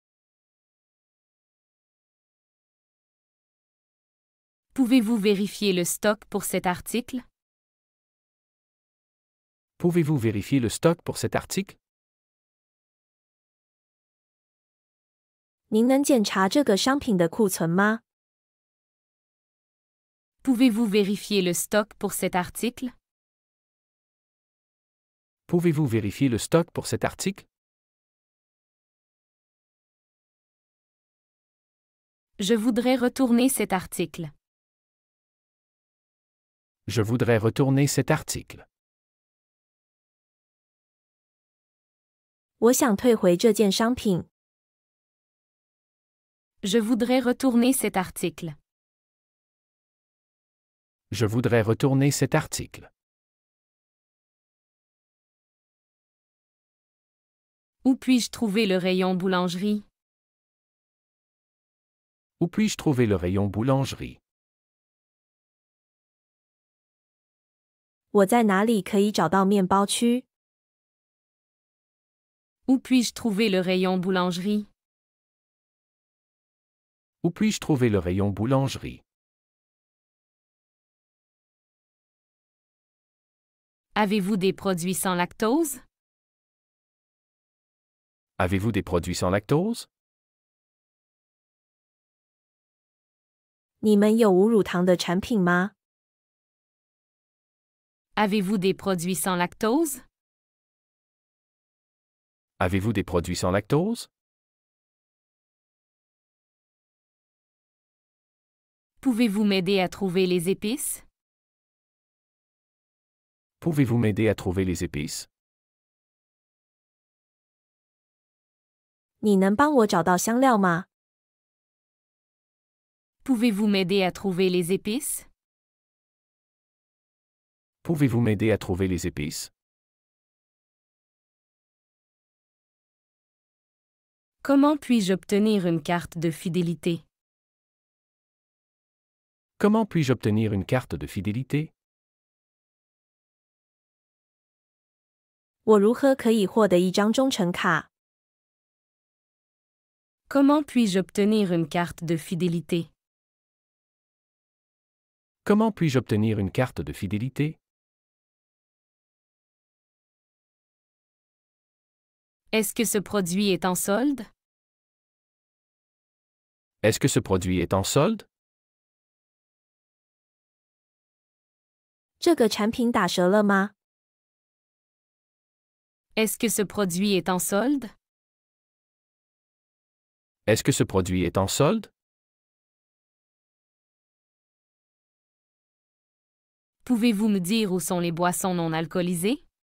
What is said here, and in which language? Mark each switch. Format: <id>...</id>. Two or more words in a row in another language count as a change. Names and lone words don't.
<fr>Pouvez-vous vérifier le stock pour cet article? Pouvez-vous vérifier le stock pour cet article?</fr> <zh>您能检查这个商品的库存吗？</zh> <fr>Pouvez-vous vérifier le stock pour cet article? Pouvez-vous vérifier le stock pour cet article? Je voudrais retourner cet article. Je voudrais retourner cet article.</fr> <zh>我想退回这件商品。</zh> <fr>Je voudrais retourner cet article. Je voudrais retourner cet article. Où puis-je trouver le rayon boulangerie? Où puis-je trouver le rayon boulangerie?</fr> <zh>我在哪里可以找到面包区？</zh> <fr>Où puis-je trouver le rayon boulangerie? Où puis-je trouver le rayon boulangerie? Avez-vous des produits sans lactose? Avez-vous des produits sans lactose?</fr> <zh>你们有无乳糖的产品吗？</zh> <fr>Avez-vous des produits sans lactose? Avez-vous des produits sans lactose? Pouvez-vous m'aider à trouver les épices? Pouvez-vous m'aider à trouver les épices?</fr> <zh>你能帮我找到香料吗？</zh> <fr>Pouvez-vous m'aider à trouver les épices? Pouvez-vous m'aider à trouver les épices? Comment puis-je obtenir une carte de fidélité? Comment puis-je obtenir une carte de fidélité?</fr> <zh>我如何可以获得一张忠诚卡？</zh> <fr>Comment puis-je obtenir une carte de fidélité? Comment puis-je obtenir une carte de fidélité? Est-ce que ce produit est en solde? Est-ce que ce produit est en solde?</fr> <zh>这个产品打折了吗？</zh> <fr>Est-ce que ce produit est en solde? Est-ce que ce produit est en solde? Pouvez-vous me dire où sont les boissons non alcoolisées?</fr>